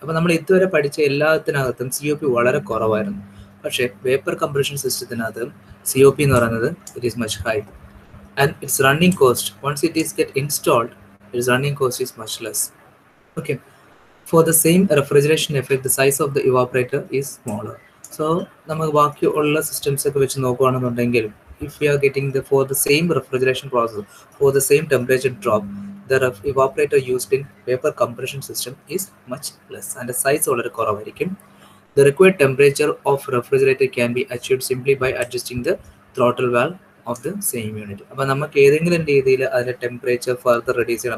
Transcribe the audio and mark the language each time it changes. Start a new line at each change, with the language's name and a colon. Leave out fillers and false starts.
Malayalam: അപ്പോൾ നമ്മൾ ഇതുവരെ പഠിച്ച എല്ലാത്തിനകത്തും COP വളരെ കുറവായിരുന്നു. പക്ഷേ വേപ്പർ കംപ്രഷൻ സിസ്റ്റത്തിനകത്ത് COP എന്ന് പറയുന്നത്
English: It is much high and its running cost once it is get installed its running cost is much less. Okay, for the same refrigeration effect the size of the evaporator is smaller.
Malayalam: So നമുക്ക് ബാക്കിയുള്ള systems ഒക്കെ വെച്ച് നോക്കുകയാണെന്നുണ്ടെങ്കിൽ
English: if we are getting for the same refrigeration process, for the same temperature drop, the evaporator used in vapor compression system is much less and the size
Malayalam: വളരെ കുറവായിരിക്കും.
English: The required temperature of refrigerator can be achieved simply by adjusting the throttle valve of the same unit.
Malayalam: അപ്പോൾ നമുക്ക് ഏതെങ്കിലും രീതിയിൽ അതിൻ്റെ temperature further reduce ചെയ്യണം.